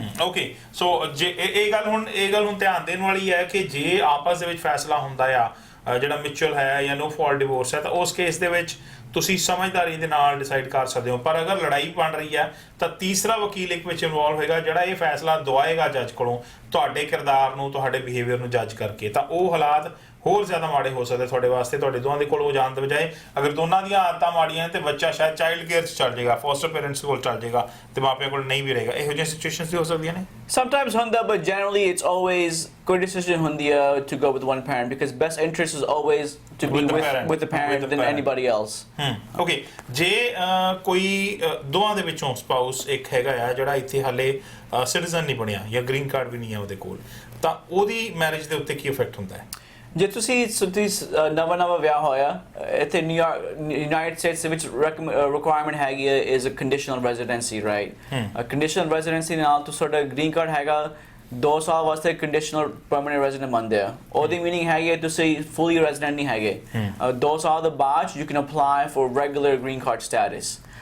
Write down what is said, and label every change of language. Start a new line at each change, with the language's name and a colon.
Punjabi: okay so ਜੇ ਇਹ ਗੱਲ ਹੁਣ ਧਿਆਨ ਦੇਣ ਵਾਲੀ ਹੈ ਕਿ ਜੇ ਆਪਸ ਦੇ ਵਿੱਚ ਫੈਸਲਾ ਹੁੰਦਾ ਆ ਜਿਹੜਾ ਮਿਊਚੁਅਲ ਹੈ ਜਾਂ ਨੋ ਫਾਲਟ ਡਿਵੋਰਸ ਹੈ ਤਾਂ ਉਸ ਕੇਸ ਦੇ ਵਿੱਚ ਤੁਸੀਂ ਸਮਝਦਾਰੀ ਦੇ ਨਾਲ ਡਿਸਾਈਡ ਕਰ ਸਕਦੇ ਹੋ ਪਰ ਅਗਰ ਲੜਾਈ ਬਣ ਰਹੀ ਹੈ ਤਾਂ ਤੀਸਰਾ ਵਕੀਲ ਇੱਕ ਵਿੱਚ ਇਨਵੋਲਵ ਹੋਏਗਾ ਜਿਹੜਾ ਇਹ ਫੈਸਲਾ ਦਵਾਏਗਾ ਜੱਜ ਕੋਲੋਂ ਤੁਹਾਡੇ ਕਿਰਦਾਰ ਨੂੰ ਤੁਹਾਡੇ ਬਿਹੇਵੀਅਰ ਨੂੰ ਜੱਜ ਕਰਕੇ ਤਾਂ ਉਹ ਹਾਲਾਤ ਹੋਰ ਜ਼ਿਆਦਾ ਮਾੜੇ ਹੋ ਸਕਦੇ ਤੁਹਾਡੇ ਵਾਸਤੇ ਤੁਹਾਡੇ ਦੋਵਾਂ ਦੇ ਕੋਲ ਉਹ ਜਾਣ ਦੇ ਬਜਾਏ ਅਗਰ ਦੋਨਾਂ ਦੀਆਂ ਆਦਤਾਂ ਮਾੜੀਆਂ ਤੇ ਬੱਚਾ ਸ਼ਾਇਦ ਚਾਈਲਡ ਕੇਅਰ 'ਚ ਚੱਲ ਜਾਏਗਾ ਫੋਸਟਰ ਪੇਰੈਂਟਸ ਕੋਲ ਚੱਲ ਜਾਏਗਾ ਤੇ ਮਾਪਿਆਂ ਕੋਲ ਨਹੀਂ ਵੀ ਰਹੇਗਾ ਇਹੋ ਜਿਹੀਆਂ ਸਿਚੁਏਸ਼ਨਸ ਵੀ ਹੋ ਸਕਦੀਆਂ ਨੇ
English: sometimes
Punjabi: ਹੁੰਦਾ
English: but generally it's always good decision
Punjabi: ਹੁੰਦੀ ਹੈ
English: to go with one parent because best interest is always to be with the parent than anybody else
Punjabi: okay ਜੇ ਕੋਈ ਦੋਵਾਂ ਦੇ ਵਿੱਚੋਂ ਸਪਾਊਸ ਇੱਕ ਹੈਗਾ ਆ ਜਿਹੜਾ ਇੱਥੇ ਹਾਲੇ ਸਿਟੀਜ਼ਨ ਨਹੀਂ ਬਣਿਆ ਜਾਂ ਗ੍ਰੀਨ ਕਾਰਡ ਵੀ ਨਹੀਂ ਹੈ ਉਹਦੇ ਕੋਲ ਤਾਂ ਉਹਦੀ ਮੈਰਿਜ ਦੇ ਉੱਤੇ ਕੀ ਇਫੈਕਟ ਹੁੰਦਾ ਹੈ ਜੇ ਤੁਸੀਂ ਨਵਾਂ ਵਿਆਹ ਹੋਇਆ ਇੱਥੇ ਯੂਨਾਈਟਿਡ ਸਟੇਟਸ ਦੇ ਵਿੱਚ ਰਿਕੁਆਇਰਮੈਂਟ ਹੈਗੀ ਹੈ
English: is a conditional residency
Punjabi: right conditional residency ਨਾਲ ਤੁਹਾਡਾ ਗ੍ਰੀਨ ਕਾਰਡ ਹੈਗਾ 2 ਸਾਲ ਵਾਸਤੇ ਕੰਡੀਸ਼ਨਲ ਪਰਮਨੈਂਟ ਰੈਜ਼ੀਡੈਂਟ ਬਣਦੇ ਆ ਉਹਦੀ ਮੀਨਿੰਗ ਹੈਗੀ ਹੈ ਤੁਸੀਂ ਫੁੱਲੀ ਰੈਜ਼ੀਡੈਂਟ ਨਹੀਂ ਹੈਗੇ 2 ਸਾਲ ਦੇ ਬਾਅਦ
English: you can apply for regular green card status